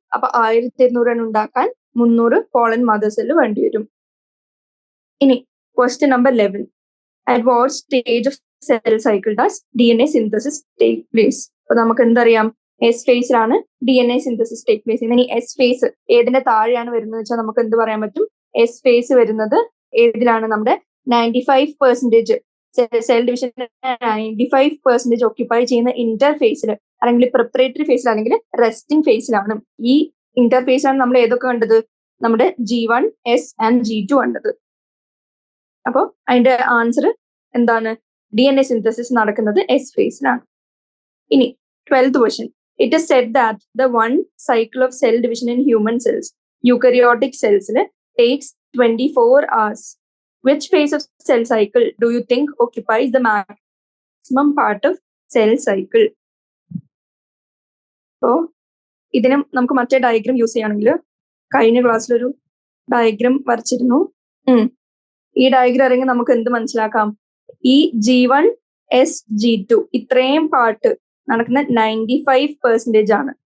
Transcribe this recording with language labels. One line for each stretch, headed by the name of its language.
Malayalam: അപ്പൊ 1200 ഉണ്ടാക്കാൻ 300 pollen mother cell വേണ്ടി വരും. ഇനി question number 11.
English: At what stage of cell cycle does DNA synthesis take place?
Malayalam: അപ്പൊ നമുക്ക് എന്തറിയാം? S ഫേസിലാണ് DNA synthesis take place ചെയ്യുന്നത്. ഇനി എസ് ഫേസ് ഏതിന്റെ താഴെയാണ് വരുന്നത് വെച്ചാൽ നമുക്ക് എന്ത് പറയാൻ പറ്റും? എസ് ഫേസ് വരുന്നത് ഏതിലാണ്? നമ്മുടെ 95% സെൽ ഡിവിഷൻ 95% ഓക്യുപ്പൈ ചെയ്യുന്ന ഇന്റർഫേസിൽ അല്ലെങ്കിൽ പ്രിപ്പറേറ്ററി ഫേസിൽ അല്ലെങ്കിൽ റെസ്റ്റിംഗ് ഫേസിലാണ്. ഈ ഇന്റർഫേസിലാണ് നമ്മൾ ഏതൊക്കെ കണ്ടത്? നമ്മുടെ G1, S and G2 കണ്ടത്. അപ്പോൾ അതിന്റെ ആൻസർ എന്താണ്? DNA സിന്തസിസ് നടക്കുന്നത് എസ് ഫേസിലാണ്. ഇനി 12th question.
English: It is said that the one cycle of cell division in human cells, eukaryotic cells, takes 24 hours. Which phase of cell cycle do you think occupies the maximum part of cell cycle?
Malayalam: So, ഇതിനും നമുക്ക് മറ്റേ diagram use ചെയ്യുകയാണെങ്കിൽ കഴിഞ്ഞ ക്ലാസ്സിലൊരു diagram വരച്ചിരുന്നു. ഈ diagram അറിയെങ്കിൽ നമുക്ക് എന്ത് മനസ്സിലാക്കാം? ഈ G1, S, G2 ഇത്രയും പാർട്ട് നടക്കുന്ന 95% ആണ്.